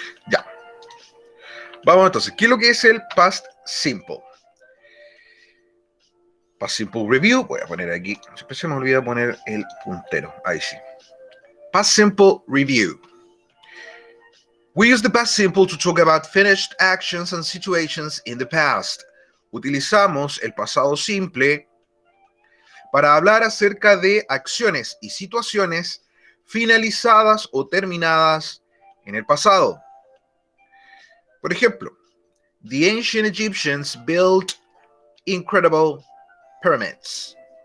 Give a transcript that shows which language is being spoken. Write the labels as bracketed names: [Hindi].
[Spanish] Ya. Vamos entonces, ¿qué es lo que es el Past Simple? Past Simple Review, voy a poner aquí, siempre se me olvida poner el puntero, ahí sí. [English] Past Simple Review. We use the past simple to talk about finished actions and situations in the past. [Spanish] Utilizamos el pasado simple para hablar acerca de acciones y situaciones finalizadas o terminadas en el pasado. Por ejemplo, [English] the ancient Egyptians built incredible pyramids.